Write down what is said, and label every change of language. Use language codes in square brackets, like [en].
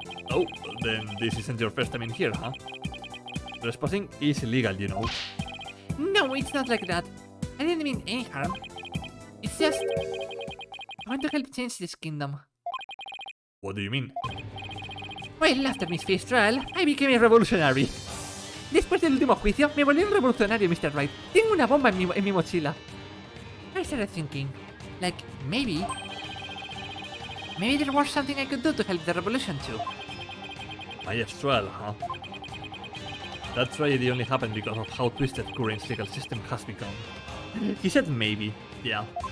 [en] Oh, then this isn't your first time in here, huh? Trespassing is illegal, you know. No, it's not like that. I didn't mean any harm. It's just... I want to help change this kingdom. What do you mean? Well, after mi first trial, I became a revolutionary. [es] Después del último juicio, me volví un revolucionario, Mr. Wright. Tengo una bomba en mi mochila. [en] I started thinking, like, maybe there was something I could do to help the revolution too. My trial, huh? That tragedy only happened because of how twisted current legal system has become. He said maybe, yeah.